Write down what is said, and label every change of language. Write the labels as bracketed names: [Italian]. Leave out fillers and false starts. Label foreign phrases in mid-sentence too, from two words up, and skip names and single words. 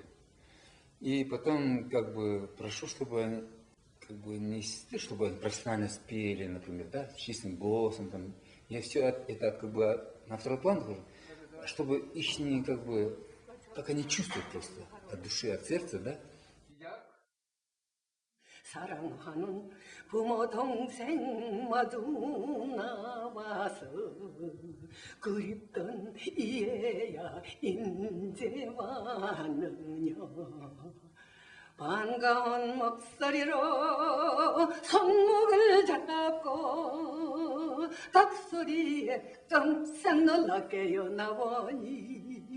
[Russian] И потом как бы прошу, чтобы они как бы не чтобы они профессионально спели, например, да, с чистым голосом, там. Я все это как бы на второй план хожу, чтобы их не как бы, как они чувствуют просто от души, от сердца, да. [Korean] 사랑하는 부모 동생 마주 나와서 그립던 이에야 인제 왔느냐 반가운 목소리로 손목을 잡고 닭소리에 깜짝 놀라게요 나보니